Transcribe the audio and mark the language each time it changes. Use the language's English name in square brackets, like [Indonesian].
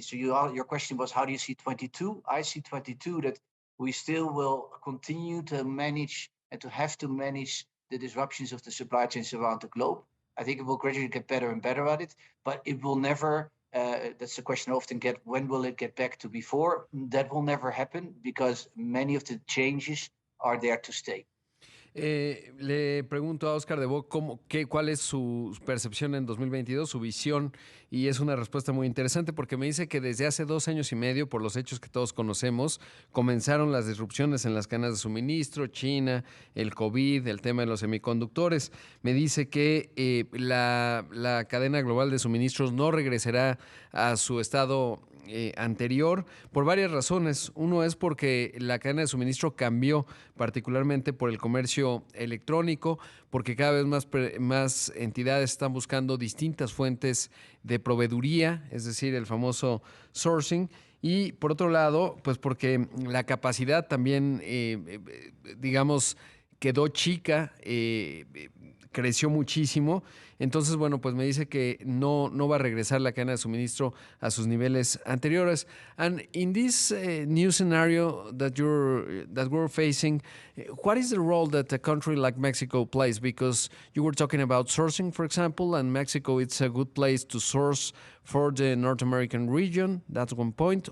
[English] So your question was, how do you see 22? I see 22 that we still will continue to manage and to have to manage the disruptions of the supply chains around the globe. I think it will gradually get better and better at it, but it will never That's the question I often get. When will it get back to before? That will never happen because many of the changes are there to stay. [Spanish] Le pregunto a Oscar de Bo cuál es su percepción en 2022, su visión, y es una respuesta muy interesante porque me dice que desde hace 2 años y medio, por los hechos que todos conocemos, comenzaron las disrupciones en las cadenas de suministro, China, el COVID, el tema de los semiconductores. Me dice que la cadena global de suministros no regresará a su estado anterior por varias razones. Uno es porque la cadena de suministro cambió, particularmente por el comercio electrónico, porque cada vez más entidades están buscando distintas fuentes de proveeduría, es decir, el famoso sourcing. Y por otro lado, pues porque la capacidad también, digamos, quedó chica, creció muchísimo. Entonces, bueno, pues me dice que no va a regresar la cadena de suministro a sus niveles anteriores. [English] And in this new scenario that we're facing, what is the role that a country like Mexico plays? Because you were talking about sourcing, for example, and Mexico, it's a good place to source for the North American region. That's one point.